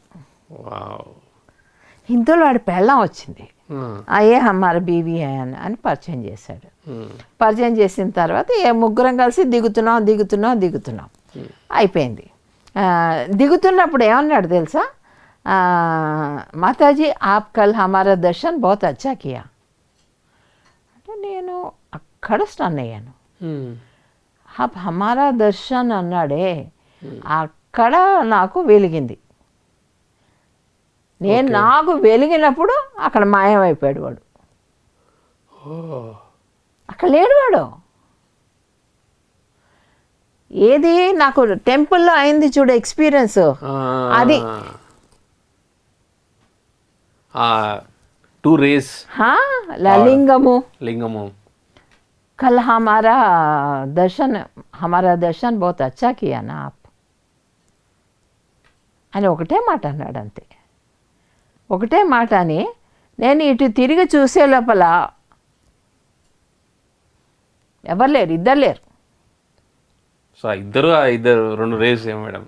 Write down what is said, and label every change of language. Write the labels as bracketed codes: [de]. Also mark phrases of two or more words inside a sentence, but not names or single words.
[te] ఇంతలో వాడి పెళ్ళం వచ్చింది, అయ్యే [hi] हमारा बीवी [te] అని పరిచయం చేశాడు. పరిచయం చేసిన తర్వాత ముగ్గురం కలిసి దిగుతున్నాం అయిపోయింది. దిగుతున్నప్పుడు ఏమన్నాడు తెలుసా, [hi] माताजी आप कल हमारा दर्शन बहुत अच्छा किया [te] అంటే నేను అక్కడ స్టన్ అయ్యాను. [hi] हमारा दर्शन [te] అన్నాడే, అక్కడ నాకు వెలిగింది. నాకు వెలిగినప్పుడు అక్కడ మాయమైపోయాడు వాడు, అక్కడ లేడు వాడు. ఏది నాకు టెంపుల్లో అయింది చూడు ఎక్స్పీరియన్స్, అది 2 rays [hi] లింగము कल हमारा दर्शन बहुत अच्छा किया ना आप [te] అని ఒకటే మాట అన్నాడు. అంతే ఒకటే మాట అని నేను ఇటు తిరిగి చూసే లోపల ఎవరు లేరు, ఇద్దరు లేరు. సో ఇద్దరు 2 rays ఏమో మేడం.